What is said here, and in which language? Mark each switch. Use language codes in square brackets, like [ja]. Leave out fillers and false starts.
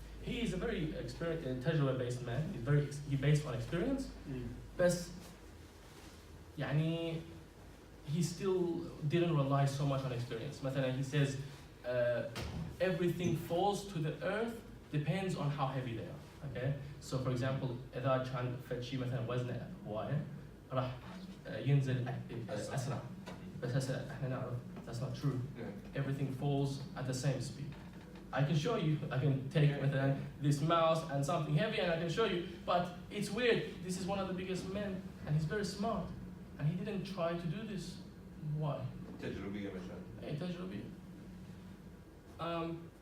[en] He is a very تجربة-based man. He's based on experience. But he still didn't rely so much on experience. [ar] مثلا [en] he says everything falls to the earth depends on how heavy they are. Okay. So for example, [ar] إذا كان فد شيء مثلا وزنه هواية راح ينزل أسرع. بس هسه احنا نعرف [en] that's not true. Everything falls at the same speed. I can show you. I can take [ar] مثلا [en] this mouse and something heavy and I can show you. But it's weird. This is one of the biggest men and he's very smart. And he didn't try to do this. Why? [ar] تجربية مثلا. تجربية.